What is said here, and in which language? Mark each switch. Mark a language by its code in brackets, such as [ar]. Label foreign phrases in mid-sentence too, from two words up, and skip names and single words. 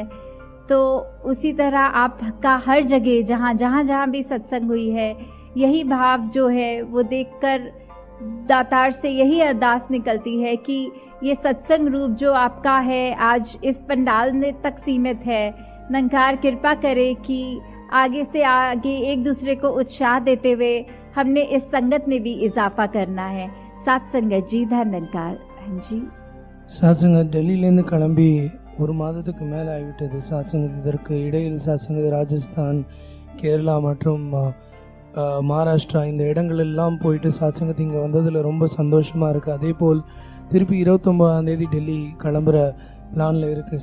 [hi] तो उसी तरह आपका हर जगह जहाँ भी सत्संग हुई है, यही भाव जो है वो देखकर दातार से यही अरदास निकलती है कि ये सत्संग रूप जो आपका है आज इस पंडाल में तक सीमित है। निरंकार कृपा करे कि आगे से आगे एक दूसरे को उत्साह देते हुए हमने इस संगत में भी इजाफा करना है। सात संगत जी, धन्यकार। हाँ जी, [ta] சாத்சங்கத் டெல்லியிலேருந்து கிளம்பி 1 மாதத்துக்கு மேலே ஆகிவிட்டது. சாத்சங்கத் இதற்கு இடையில் சாத்சங்கத் ராஜஸ்தான், கேரளா மற்றும் மகாராஷ்டிரா இந்த இடங்கள் எல்லாம் போயிட்டு சாத்சங்கத் இங்கே வந்ததில் ரொம்ப சந்தோஷமாக இருக்குது. அதே போல் திருப்பி 29ஆம் தேதி டெல்லி கிளம்புற பிளானில் இருக்குது.